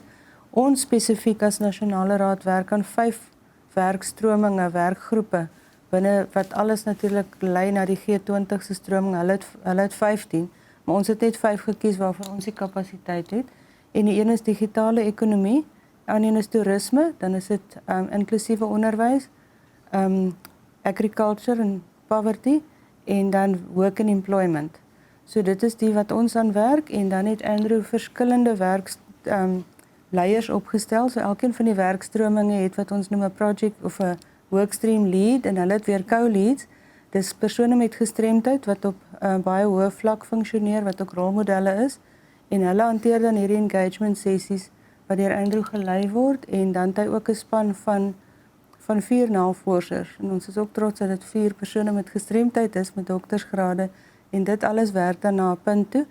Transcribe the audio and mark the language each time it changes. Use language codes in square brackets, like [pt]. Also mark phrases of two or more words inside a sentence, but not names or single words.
[af] Ons spesifiek as nasionale raad werk aan 5 werkstrominge, werkgroepe, binne wat alles natuurlik lei na die G20 se stroming. Hulle het 15, maar ons het net 5 gekies waarvan ons die kapasiteit het. En die een is digitale ekonomie, die ander een is toerisme, dan is dit inklusiewe onderwys, [en] agriculture and poverty, [af] en dan [en] work and employment. [af] So dit is die wat ons aan werk, en dan het Andrew verskillende leiers opgestel. So elkeen van die werkstrominge het wat ons noem 'n project of 'n [en] workstream lead, [af] en hulle het weer co-leads. Dis persone met gestremdheid wat op baie hoë vlak funksioneer, wat ook rolmodelle is, en hulle hanteer dan hierdie engagement sessies wat deur Andrew gelei word, en dan het hy ook 'n span van 4 navorsers, en ons is ook trots dat dit 4 persone met gestremdheid is, met doktersgrade, en dit alles werk dan na 'n punt toe.